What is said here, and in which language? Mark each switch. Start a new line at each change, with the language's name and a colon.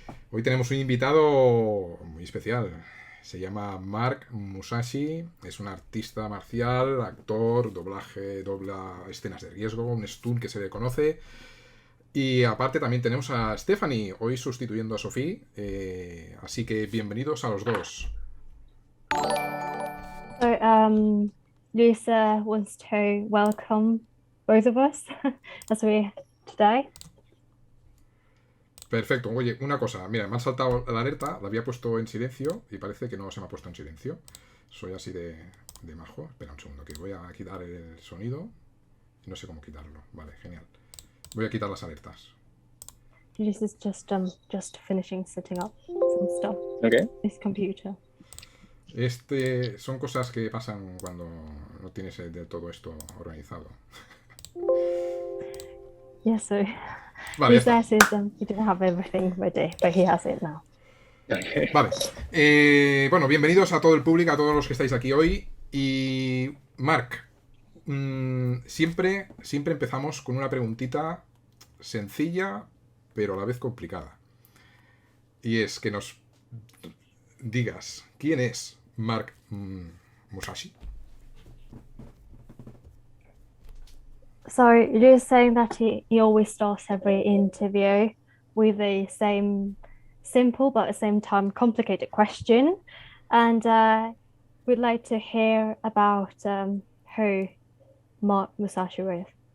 Spanish: Hoy tenemos un invitado muy especial. Se llama Mark Musashi, es un artista marcial, actor, doblaje, dobla escenas de riesgo, un stunt que se le conoce. Y aparte también tenemos a Stephanie, hoy sustituyendo a Sofía. Así que bienvenidos a los dos.
English: So, Lisa wants to welcome both of us as we're today.
Spanish: Perfecto, oye, una cosa, mira, me han saltado la alerta, la había puesto en silencio y parece que no se me ha puesto en silencio. Soy así de majo. Espera un segundo, que voy a quitar el sonido. No sé cómo quitarlo. Vale, genial. Voy a quitar las alertas.
English: Lisa's just finishing setting up some stuff. Okay. This computer.
Spanish: Son cosas que pasan cuando no tienes de todo esto organizado.
English: Yeah, so
Spanish: Vale,
English: Lisa says he didn't have everything ready, but he has it now. Okay.
Spanish: Vale. Bueno, bienvenidos a todo el público, a todos los que estáis aquí hoy. Y Marc, siempre empezamos con una preguntita sencilla, pero a la vez complicada. Y es que nos digas, ¿quién es Mark Musashi?
English: So you're saying that he always starts every interview with the same simple but at the same time complicated question, and we'd like to hear about who Mark Musashi is.